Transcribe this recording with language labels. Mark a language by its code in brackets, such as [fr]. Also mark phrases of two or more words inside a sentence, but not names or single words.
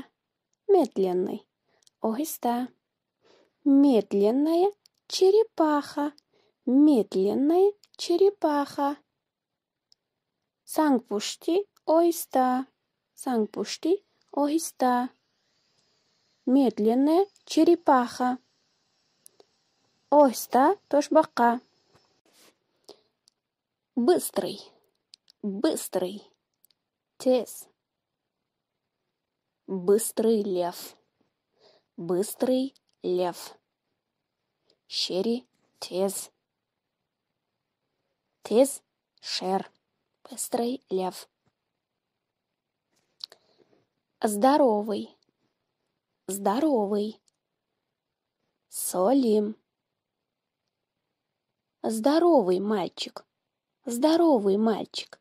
[ru] Медленный. Ohista. Медленная черепаха. Медленная черепаха. [tg] Сангпушти оҳиста. Сангпушти оҳиста. [ru] Медленная черепаха. [uz] Ohista toshbaqa. [ru] Быстрый, быстрый, тез. Быстрый лев, быстрый лев. [tg] Шери тез. Тез шер, [ru] быстрый лев. Здоровый, здоровый. [tg] Солим. [ru] Здоровый мальчик, здоровый мальчик.